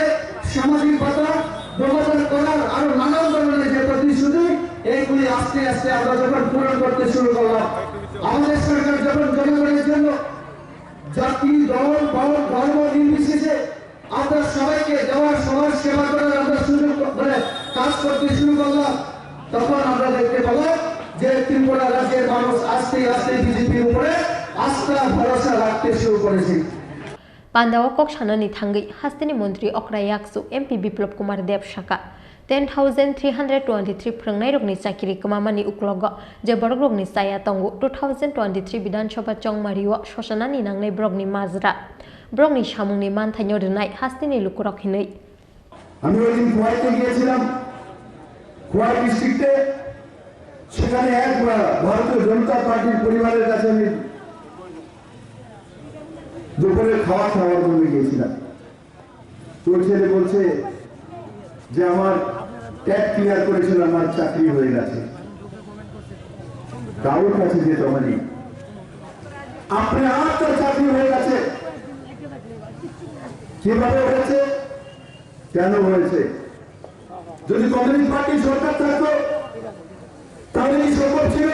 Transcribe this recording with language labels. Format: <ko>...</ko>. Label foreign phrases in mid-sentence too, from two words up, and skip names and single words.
<bn>সামাজিক ভাতা ব্যবহার করার আরো নানান ধরনের যে প্রতিশ্রুতি এইগুলি আস্তে আস্তে আমরা যখন পূরণ করতে শুরু করলাম আমাদের সরকার যখন জনগণের জন্য জাতি দল ধর্ম নির্বিশেষে আমরা সবাইকে দেওয়ার সবার সেবা করার আমরা সুযোগ করে কাজ করতে শুরু করলাম তখন আমরা দেখতে পেলাম যে ত্রিপুরা রাজ্যের মানুষ আস্তে আস্তে বিজেপির উপরে আস্থা ভরসা রাখতে শুরু করেছে</bn> <trp>Pandawa Kok Shanani Thangi Hastini Montri Okra Yaksu MP Biplop Kumar Deb Shaka 10,323 Prangnai Rogni Sakiri Kamamani Uklogo Je Borogrogni Saya Tongu 2023 Bidansabha Chong Mariwa Shoshanani Nangnai Brogni Mazra Brogni Shamungni Manthanyo Denai Hastini Lukurok Hinai</trp> <bn>আমি ওই দিন খোয়াইতে গিয়েছিলাম খোয়াই ডিস্ট্রিক্টে সেখানে এক ভারতীয় জনতা পার্টির পরিবারের কাছে আমি দুপুরে খাওয়ার জন্য গিয়েছিলাম তোর ছেলে বলছে যে আমার</bn> <en>tag clear</en> <bn>করেছিল আমার চাকরি হয়ে গেছে কারোর কাছে যে জমানি আপনি আপনার চাকরি হয়ে গেছে কিভাবে হয়েছে কেন হয়েছে যদি কমিউনিস্ট পার্টি সরকার থাকতো তাহলে কি সম্ভব ছিল?</bn>